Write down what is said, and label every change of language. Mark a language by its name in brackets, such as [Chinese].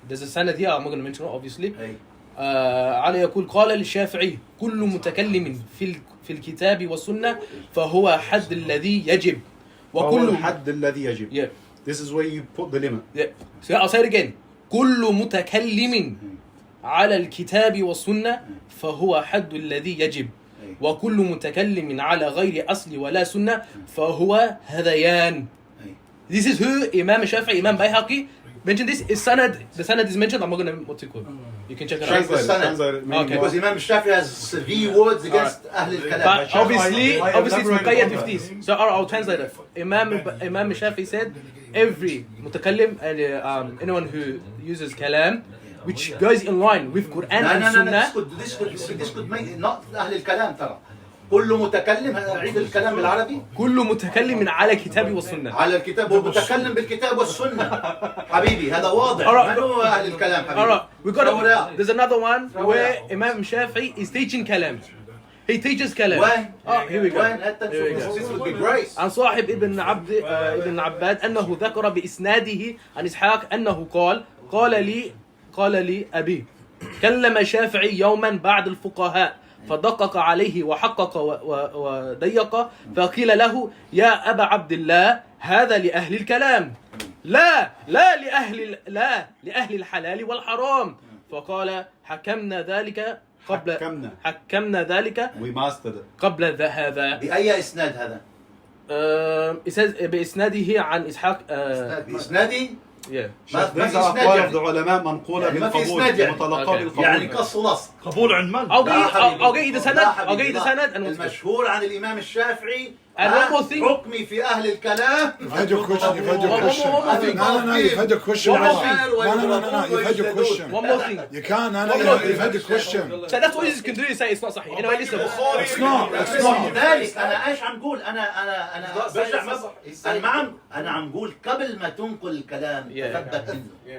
[English] There's a sanad here, I'm not going to mention it obviously. [Arabic] علي يقول قال للشافعي كل متكلم في الكتاب والسنة فهو حد الذي يجب وكل الحد الذي يجب. [English] Yeah. This is where you put the limit. Yeah. So I'll say it again. [Arabic] كل متكلم على الكتاب والسنة فهو حد الذي يجب وكل متكلم على غير أصل ولا سنة فهو هذيان. [English] This is who Imam Shafi'i, Imam Bayhaqi mentioned this. Is sanad, the sanad is mentioned. I'm not going to what's it called. You can check it out. Okay. Because Imam Shafi'i has severe words against Ahl al-Kalam. But obviously it's muqayyad with this. So I'll translate it. Imam Shafi'i said every mutakallim and anyone who uses kalam which goes in line with Quran and Sunnah. This could make not [Arabic] أهل الكلام ترى. كل متكلم عيد الكلام بالعربي. كل متكلم على الكتاب والسنة. على الكتاب ومتكلم بالكتاب والسنة. حبيبي هذا واضح. ما هو أهل الكلام حبيبي. [English] Alright, we got. There's another one where Imam Shafi'i is teaching kalam. He teaches kalam. When? Oh, here we go. This would be great. [Arabic] عن صاحب ابن عباد أنه ذكر بإسناده عن إسحاق أنه قال لي أبي كلم الشافعي يوما بعد الفقهاء فدقق عليه وحقق وضيق فقيل له يا أبا عبد الله هذا لأهل الكلام لا لأهل الحلال والحرام فقال حكمنا ذلك [English] We mastered it. [Arabic] قبل هذا. بأي إسناد هذا؟ [English] It says [Arabic] بإسناده عن إسحاق. بإسنادي؟ [English] These are [Arabic] أقوال [English] of the [Arabic] علماء منقولة بالقبول متلقى بالقبول. يعني قص ولصق. قبول عن من؟ [English] I'll get you the sanad. [Arabic] المشهور عن الإمام الشافعي حكمي في أهل الكلام. [English] You've had your question. You've had your question. No. You've had your question. No. You've had your question. One more thing. You can't. No. You've had your question. So that's what you can do. You say it's not صحيح. Anyway, listen. It's not. [Arabic] ذلك أنا إيش عم قول؟ أنا برجع أنا عم قول قبل ما تنقل الكلام ثبت منه.